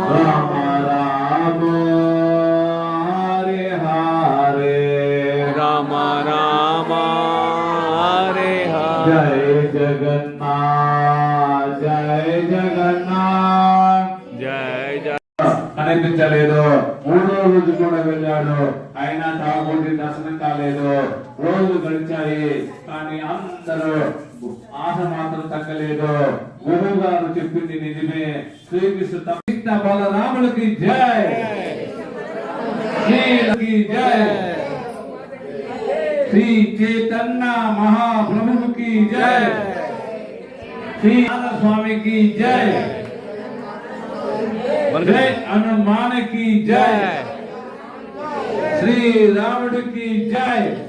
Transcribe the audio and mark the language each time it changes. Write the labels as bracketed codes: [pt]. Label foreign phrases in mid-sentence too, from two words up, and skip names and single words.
[te] Rama Rama, Hare Hare, Rama Rama, Hare Hare. Jai Jagannath, Jai Jagannath. Jai Jai. కనిపించలేదు. మూడో రోజు కూడా వెళ్ళాడు, అయినా తాగుబోతు దర్శనం కాలేదు. రోజు గడిచాయి, కానీ అందరూ ఆశ మాత్రం తగ్గలేదు. గురువు గారు చెప్పింది నిజమే. శ్రీకృష్ణ బలరాములకి జై, శ్రీకి జై, శ్రీ చైతన్య మహాప్రభుకి జై, శ్రీ స్వామికి జై, జై హనుమానికి జై, శ్రీ రాముడికి జై.